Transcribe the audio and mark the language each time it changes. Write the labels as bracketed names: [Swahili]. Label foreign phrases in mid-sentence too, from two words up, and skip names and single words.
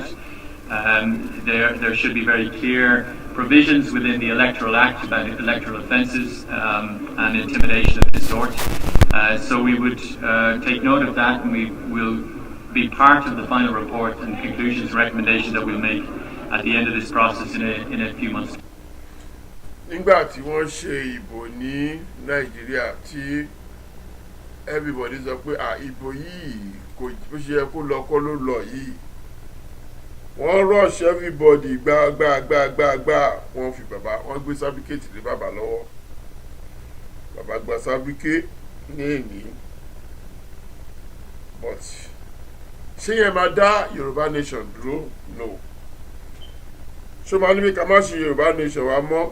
[English] There should be very clear provisions within the Electoral Act about electoral offences and intimidation of this sort. So we would take note of that, and we will be part of the final report and conclusions and recommendations that we'll make at the end of this process in a few months. [Yoruba] Nígbà tí wọ́n ṣe ìbò ní Nàìjíríà tí everybody sọ pé ìbò yìí kò bó ṣe yẹ kó lọ kọ́ ló lọ yìí wọ́n [English] rush everybody [Yoruba] gbá wọ́n fi bàbá wọ́n gbé sábíkẹ́tì lé bàbá lọ́wọ́ bàbá gba sábíkẹ́ ní èní but ṣé yẹn máa dá Yoruba Nation dúró? No. Ṣé máa ní bí ká má ṣe Yoruba Nation wa mọ́?